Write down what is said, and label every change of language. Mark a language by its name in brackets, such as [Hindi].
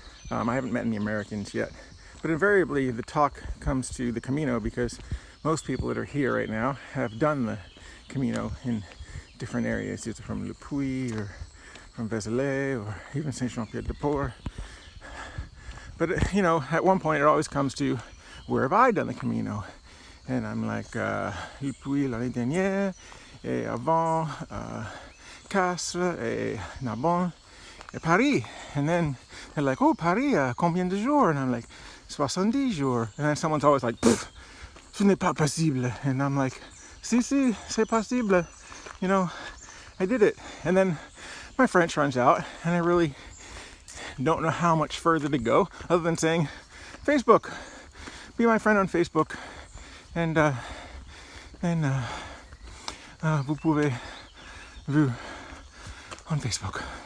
[English] I haven't met any Americans yet, but invariably the talk comes to the Camino, because most people that are here right now have done the Camino in different areas, either from Le Puy or from Vézelay or even Saint-Jean-Pied-de-Port. But at one point it always comes to, where have I done the Camino? And I'm like, [French] Le Puy l'année dernière, et avant, Castres, et Narbonne, et Paris. [English] And then they're like, oh, Paris, [French] combien de jours? [English] And I'm like, [French] 70 jours. [English] And then someone's always like, [French] ce n'est pas possible. [English] And I'm like, [French] si, c'est possible. [English] I did it. And then my French runs out, and I really don't know how much further to go, other than saying, Facebook, be my friend on Facebook, and [French] vous pouvez vu [English] on Facebook.